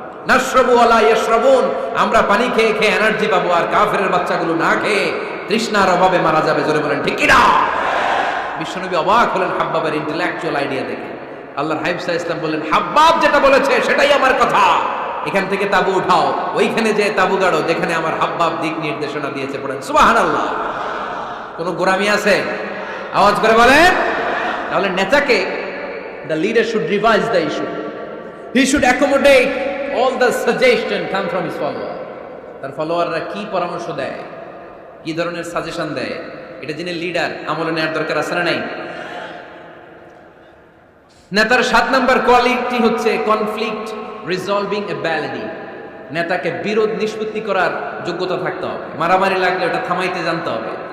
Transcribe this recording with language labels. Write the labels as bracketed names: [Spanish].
[Arabic] নাশরাবু ওয়ালা ইয়াশরাবুন, [Bangla] আমরা পানি খেয়ে খেয়ে এনার্জি পাবো, আর কাফেরের বাচ্চাগুলো না খেয়ে তৃষ্ণার অভাবে মারা যাবে। জোরে বলেন ঠিক কিনা? বিশ্বনবী অবাক হলেন হাব্বাবের ইন্টেলেকচুয়াল আইডিয়া দেখে। আল্লাহর হাবিব সাল্লাল্লাহু আলাইহি ওয়াসাল্লাম বললেন, হাব্বাব যেটা বলেছে সেটাই আমার কথা, এখান থেকে তাবু উঠাও, ওইখানে যে তাবু গাড়ো যেখানে আমার হাব্বাব দিক নির্দেশনা দিয়েছে। পড়েন সুবহানাল্লাহ। কোনো গোরামি আছে? আওয়াজ করে বলেন। তাহলে নেতাকে, [English] the leader should revise the issue, he should accommodate all the suggestion come from his follower. [Bangla] তার ফলোয়াররা কি পরামর্শ দেয়, কি ধরনের সাজেশন দেয়, এটা যিনি লিডার আমলে নেওয়ার দরকার আছে না নাই? নেতার 7 নম্বর কোয়ালিটি হচ্ছে কনফ্লিক্ট রিজলভিং এবিলিটি। নেতাকে বিরোধ নিষ্পত্তি করার যোগ্যতা থাকতে হবে। মারামারি লাগলে ওটা থামাইতে জানতে হবে।